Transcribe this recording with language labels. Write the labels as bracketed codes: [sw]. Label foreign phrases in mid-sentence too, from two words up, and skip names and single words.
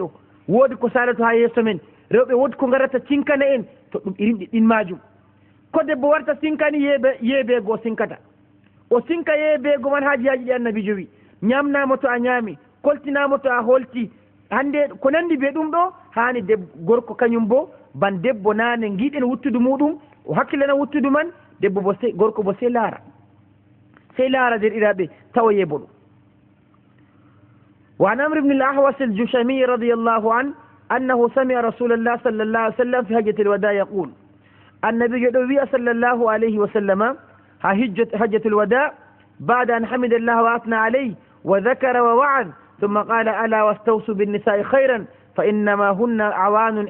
[ff] ɗo woodi ko salato ha yeeso men rewɓe woodi ko garata cinkana en to ɗum irinɗi ɗin majum ko debbo warta sinkani yeebeego o sinkata o sinka yeebeego man haaji ɗi annabijo wi ñamnamo to a ñaami koltinamo to a holti hande ko nandi be ɗum ɗo hani gorko kañum bo ban debbo nane giɗen wuttudu muɗum o hakkillana wuttudu man debbo bo gorko bo sey laara nder iraɓe tawa yeebo ɗum [ar] وعن عمرو بن الأحوص الجشمي رضي الله عنه أنه سمع رسول الله صلى الله عليه وسلم في حجة الوداع يقول النبي صلى الله عليه وسلم حجة الوداع بعد أن حمد الله وأثنى عليه وذكر ووعظ ثم قال ألا واستوصوا بالنساء خيرا فإنما هن عوان